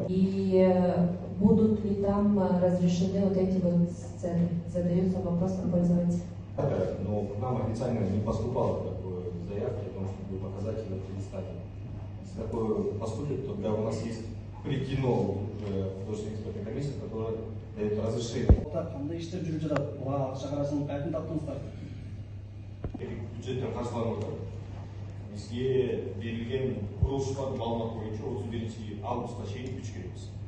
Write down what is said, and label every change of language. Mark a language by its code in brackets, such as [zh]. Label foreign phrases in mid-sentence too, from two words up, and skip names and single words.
[ru] И будут ли там разрешены вот эти вот сцены? Задается вопросом пользователя. Но к нам официально не поступало такой заявки о том, чтобы показатели предоставлены. Если такое поступит, то у нас есть при кино уже художественная экспертная комиссия, которая дает разрешение. [ky] Кандай иштер жүрүп жатат? Буга акча каражатын кайдан таптыңыздар? Бюджеттен каржыланып жатат. Бизге берилген курулуштардын маалыматы боюнча 31 августка чейин күч керекпиз.